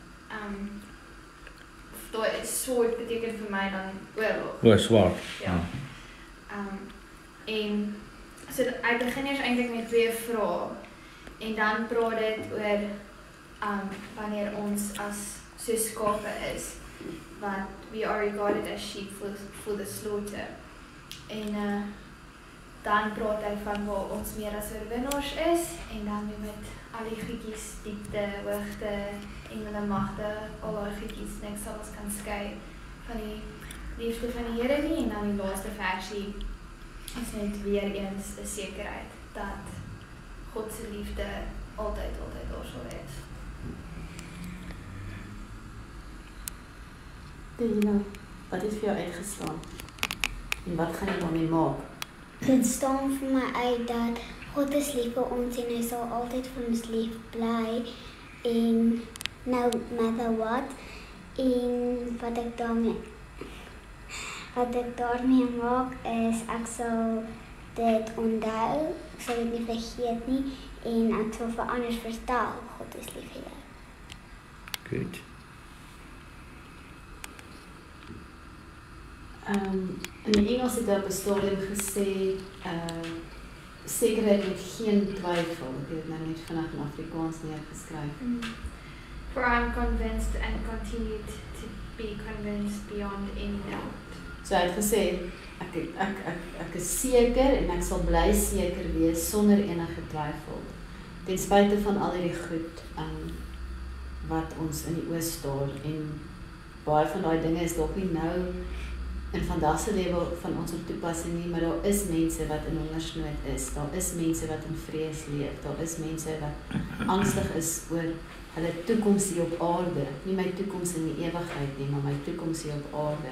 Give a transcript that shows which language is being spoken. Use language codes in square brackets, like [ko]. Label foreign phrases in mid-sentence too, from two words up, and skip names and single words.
[af] Daai soort beteken vir my dan oorlog. O, swaar. Ja. En so ek begin eers eintlik met 2 vrae en dan praat dit oor wanneer ons as so skape is, wat [en] we are regarded as sheep for the slaughter. [af] En dan praat hy van waar ons meer as oorwinnaars is en dan weer met al die goedjies, diepte, hoogte, engele magte, al die goedjies, niks sal ons kan skei van die liefde van die Here nie. En dan die laaste versie is net weer eens 'n sekerheid dat God se liefde altyd daar sal wees. Dina, wat is vir jou uitgestaan? En wat gaan jy daarmee maak? Dit staan vir my uit dat God is lief vir ons en hy sal altyd vir ons lief bly en [en] no matter what. [af] En wat ek daarmee maak is ek sal dit onthou, ek sal dit nie vergeet nie en ek sal vir anders vertel God is lief vir jou. Goed. In die Engels het op 'n stadium gesê, sekerheid met geen twyfel. Ek het dit nou net vinnig in Afrikaans neergeskryf. [en] For I am convinced and continue to be convinced beyond any doubt. [af] So hy het gesê, ek is seker en ek sal bly seker wees sonder enige twyfel. Ten spyte van al hierdie goed wat ons in die oë staar en baie van daai dinge is dalk nie nou in vandag se lewe van ons op toepassing nie, maar daar is mense wat in hongersnood is, daar is mense wat in vrees leef, daar is mense wat angstig is oor hulle toekoms hier op aarde, nie my toekoms in die ewigheid nie, maar my toekoms hier op aarde.